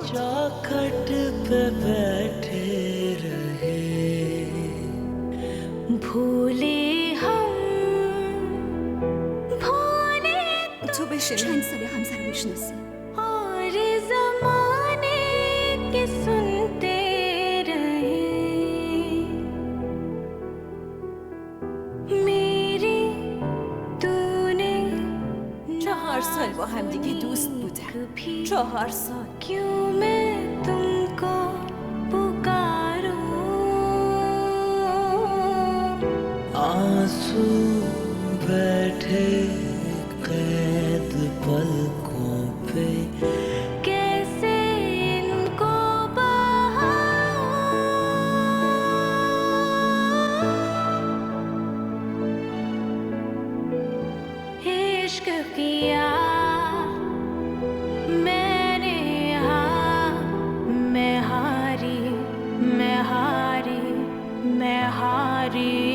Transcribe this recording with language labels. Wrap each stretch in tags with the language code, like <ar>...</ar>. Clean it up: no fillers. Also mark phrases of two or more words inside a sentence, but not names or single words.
<hi>चौखट पे बैठे रहे भूले हम भूले</hi> <fa>تو بشین. چند سال همسر رو میشناسی؟</fa> <hi>और जमाने के सुनते रहे मेरी तूने</hi> <fa>4 سال با هم دیگه دوست بودن. 4 سال.</fa> <hi>क्यों मैं तुमको पुकारूं आंसू बैठे कैद पलकों पे कैसे इनको बहाऊं इश्क किया मैंने हाँ मैं हारी मैं हारी मैं हारी</hi>